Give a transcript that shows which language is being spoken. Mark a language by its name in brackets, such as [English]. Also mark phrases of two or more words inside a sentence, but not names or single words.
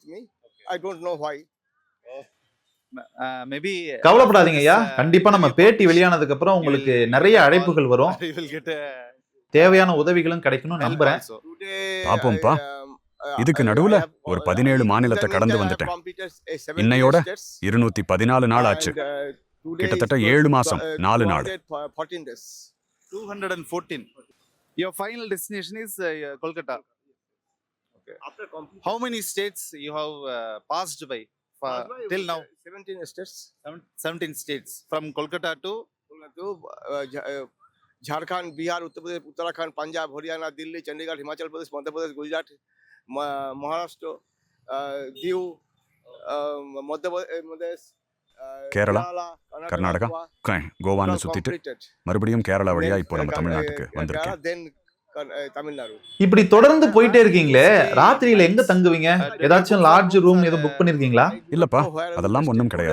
[Tamil] கவலைப்படாதீங்க ஐயா, கண்டிப்பா நம்ம பேட்டி வெளியானதுக்கு அப்புறம் உங்களுக்கு நிறைய அழைப்புகள் வரும், தேவையான உதவிகளும் கிடைக்கணும் நம்புறேன். பாப்போம்ப்பா. இதுக்கு நடுவுல ஒரு 17 மாநிலத்தை கடந்து வந்துட்டேன். இன்னையோட 214 நாள் ஆச்சு. கிட்டத்தட்ட 7 மாசம் 4 நாள். 214. [English] Your final destination is Kolkata. Okay. How many states you have passed by till now? 17 states. 17 states. From Kolkata to झारखंड, बिहार, उत्तर प्रदेश, उत्तराखंड, पंजाब, हरियाणा, दिल्ली, चंडीगढ़, हिमाचल प्रदेश, मध्य प्रदेश, गुजरात, महाराष्ट्र, दीव, मध्य प्रदेश, [Tamil] கேரளா, கர்நாடகா, கோவான்னு சுத்திட்டு மறுபடியும் கேரளா வழியா இப்போ நம்ம தமிழ்நாட்டுக்கு வந்திருக்கேன். இப்படி தொடர்ந்து போயிட்டே இருக்கீங்களே, ராத்திரியில எங்க தங்குவீங்க? ஏதாச்சும் லாட்ஜ் ரூம் எதுவும் புக் பண்ணிருக்கீங்களா? இல்லப்பா, அதெல்லாம் ஒண்ணும் கிடையாது.